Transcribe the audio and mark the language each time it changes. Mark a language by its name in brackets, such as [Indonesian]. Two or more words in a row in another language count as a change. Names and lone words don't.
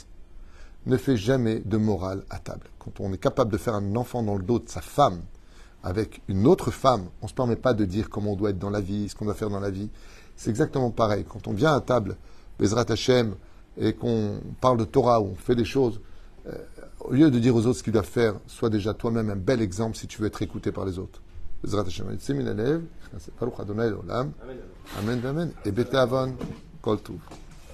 [French] Ne fais jamais de morale à table. Quand on est capable de faire un enfant dans le dos de sa femme, avec une autre femme, on ne se permet pas de dire comment on doit être dans la vie, ce qu'on doit faire dans la vie. C'est exactement pareil. Quand on vient à table, [Hebrew] בעזרת השם, [French] et qu'on parle de Torah, ou on fait des choses, au lieu de dire aux autres ce qu'ils doivent faire, sois déjà toi-même un bel exemple si tu veux être écouté par les autres. [Hebrew] בעזרת השם. ברוך אדוני לעולם. אמן. אמן. Et בתיאבון, כל טוב.